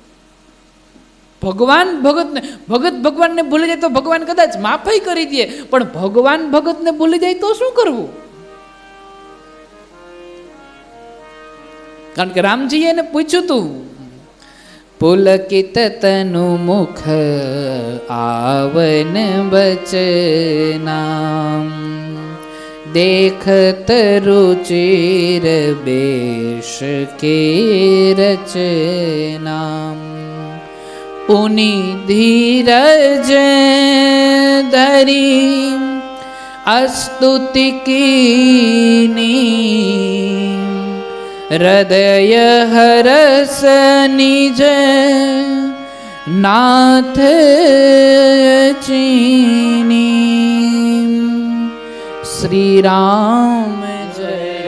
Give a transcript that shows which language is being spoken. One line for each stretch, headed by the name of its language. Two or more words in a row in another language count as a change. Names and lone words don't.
Gujarati: ભગવાન ભગત ભગવાનને ભૂલી જાય તો ભગવાન કદાચ માફી કરી દે, પણ ભગવાન ભગતને ભૂલી જાય તો શું કરવું? કારણ કે રામજીએ એને પૂછ્યું તું,
Awadhi: पुलकित तनु मुख आवन बचना, देखत रुचिर बेश के रचना, पुनि धीरज धरी अस्तुति कीनी, हृदय हरस निज नाथ चीनी, श्री राम जय